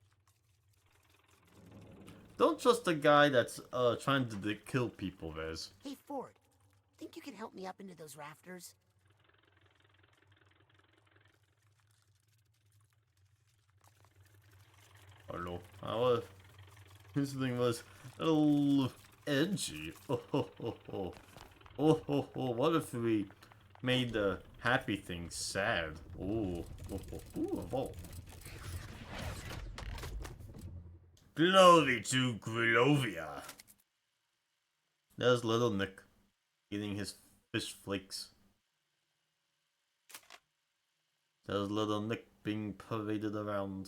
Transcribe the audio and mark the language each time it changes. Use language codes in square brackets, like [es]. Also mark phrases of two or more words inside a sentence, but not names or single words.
[en] Don't trust the guy that's trying to kill people, Vez. Hey, Ford, think you can help me up into those rafters? Hello. This thing was a little edgy. Oh ho ho ho. Oh ho ho. What if we made the happy thing sad? Oh ho ho. Ooh, a vault. Glory to Grovia. There's little Nick eating his fish flakes. There's little Nick being paraded around.